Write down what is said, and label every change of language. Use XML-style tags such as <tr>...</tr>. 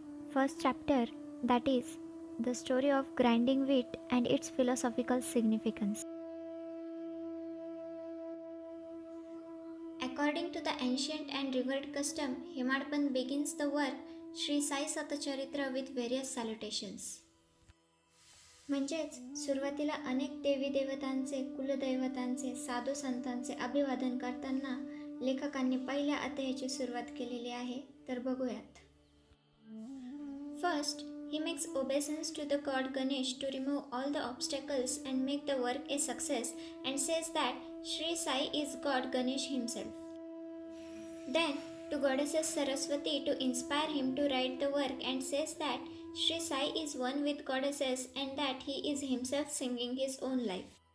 <en>First chapter, that is the story of grinding wheat and its philosophical significance. According to the ancient and revered custom, Hemadpant begins the work Sri Sai Satacharitra with various salutations.</en> <mr>म्हणजेच सुरुवातीला अनेक देवी देवतांचे, कुलदैवतांचे, साधू संतांचे अभिवादन करताना लेखकांनी पहिल्या अध्यायाची सुरुवात केलेली आहे. तर बघूयात.</mr> <en>First, he makes obeisance to the god Ganesh to remove all the obstacles and make the work a success, and says that Sri Sai is God Ganesh himself. Then, to goddesses Saraswati to inspire him to write the work, and says that Sri Sai is one with goddesses and that he is himself singing his own life.</en>